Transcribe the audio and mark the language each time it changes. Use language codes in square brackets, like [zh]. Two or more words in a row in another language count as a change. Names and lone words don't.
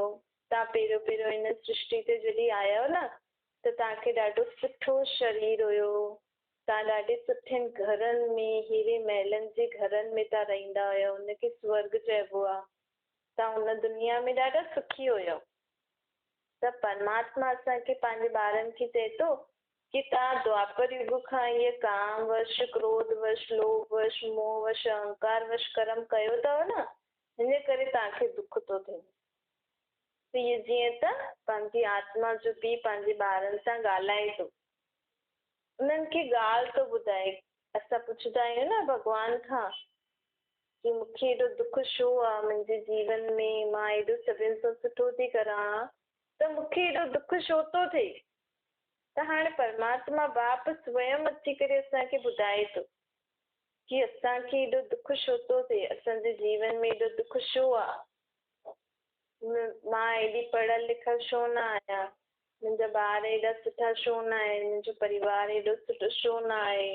[sd] तव्हां पहिरियों हिन सृष्टि ते जॾहिं आया आहियो न, त तव्हांखे ॾाढो सुठो शरीर हुयो, तव्हां ॾाढे सुठनि घरनि में, हीरे महलनि जे घरनि में तव्हां रहंदा हुयो, हुनखे स्वर्ग चइबो आहे। तव्हां हुन दुनिया में ॾाढा सुखी हुयो। त परमात्मा असांखे पंहिंजे ॿारनि खे चए थो कि तव्हां द्वापर युग खां इहे काम वश, क्रोध वश, लोभ वश, मोह वश, अहंकार वश कर्म कयो अथव न, हिन करे तव्हांखे दुख थो थिए। त इहे जीअं त पंहिंजी आत्मा जो पीउ पंहिंजे ॿारनि सां ॻाल्हाए थो, उन्हनि खे ॻाल्हि थो ॿुधाए। असां पुछंदा आहियूं न भॻवान खां कि मूंखे एॾो दुख छो आहे मुंहिंजे जीवन में, मां एॾो सभिनि सां सुठो थी करां, त मूंखे एॾो दुख छो थो थिए? त हाणे परमात्मा बाप स्वयं अची करे असांखे ॿुधाए थो कि असांखे एॾो दुख छो थो थिए, असांजे जीवन में एॾो दुख छो आहे। मां एॾी पढ़ियल लिखियल छो न आहियां, मुंहिंजा ॿार एॾा सुठा छो न आहिनि, मुंहिंजो परिवार एॾो सुठो छो न आहे।